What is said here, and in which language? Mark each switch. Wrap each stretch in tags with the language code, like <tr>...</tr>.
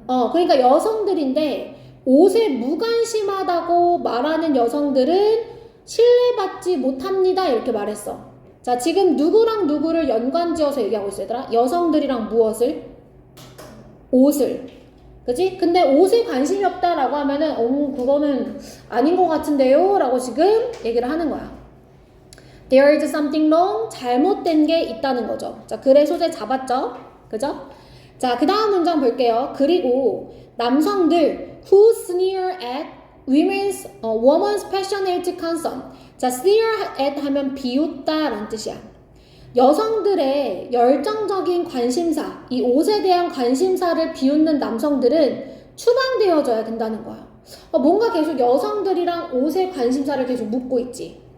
<ko>그러니까 여성들인데 옷에 무관심하다고 말하는 여성들은 신뢰받지 못합니다. 이렇게 말했어. 자, 지금 누구랑 누구를 연관지어서 얘기하고 있어, 얘들아? 여성들이랑 무엇을? 옷을. 그치? 근데 옷에 관심이 없다라고 하면은, 그거는 아닌 것 같은데요? 라고 지금 얘기를 하는 거야.</ko> <en>There is something wrong.</en> <ko>잘못된 게 있다는 거죠. 자, 글의 소재 잡았죠? 그죠? 자, 그 다음 문장 볼게요. 그리고 남성들</ko> <en>who sneer at woman's passionate concern.</en> <ko>자, sneer at 하면 비웃다 라는 뜻이야. 여성들의 열정적인 관심사, 이 옷에 대한 관심사를 비웃는 남성들은 추방되어져야 된다는 거야. 뭔가 계속 여성들이랑 옷의 관심사를 계속 묻고 있지.</ko>